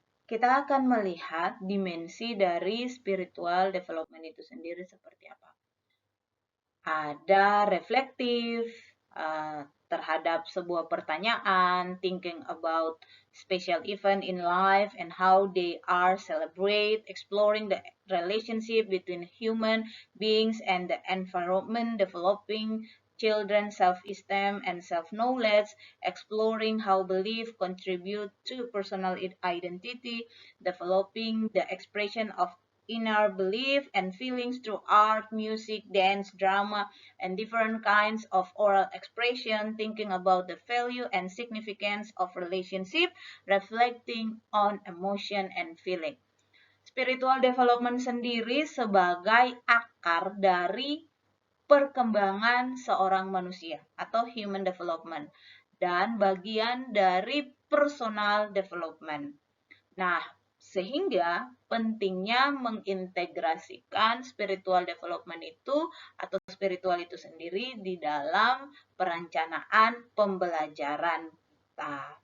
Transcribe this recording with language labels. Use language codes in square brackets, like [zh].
[id] Kita akan melihat dimensi dari spiritual development itu sendiri seperti apa. Ada reflektif terhadap sebuah pertanyaan, [en] thinking about special event in life and how they are celebrate, exploring the relationship between human beings and the environment, developing children's self-esteem and self-knowledge, exploring how belief contribute to personal identity, developing the expression of inner belief and feelings through art, music, dance, drama, and different kinds of oral expression, thinking about the value and significance of relationship, reflecting on emotion and feeling. [id] Spiritual development sendiri sebagai akar dari perkembangan seorang manusia atau human development dan bagian dari personal development. Nah, sehingga pentingnya mengintegrasikan spiritual development itu atau spiritual itu sendiri di dalam perencanaan pembelajaran kita.